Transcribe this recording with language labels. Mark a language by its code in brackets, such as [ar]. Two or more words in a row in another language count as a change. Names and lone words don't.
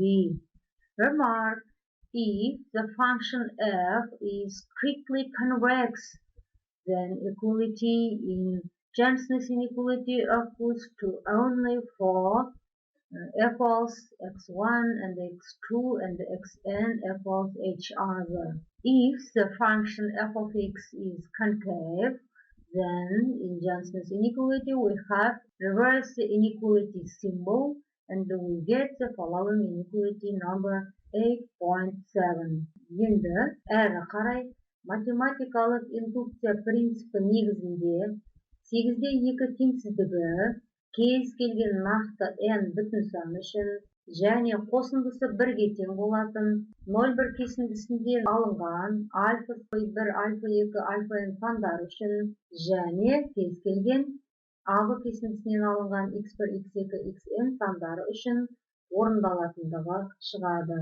[en] Remark, if the function f is strictly convex, then equality in Johnson's inequality occurs to only for equals x1 and x2 and xn equals each other. If the function f of x is concave, then in Johnson's inequality we have reverse the inequality symbol and we get the following inequality number 8.7. [kk] Енді әрі қарай математикалық индукция принципі негізінде 8-де 2 теңсіздігі кез келген нақты n бүтін сан үшін және қосындысы 1-ге тең болатын 0,1 кесіндісінде алынған альфа 1, альфа 2, альфа n сандары үшін және кез келген ағы кесіндісінен алынған x1, x2, xn сандары үшін орындалатындығы шығады.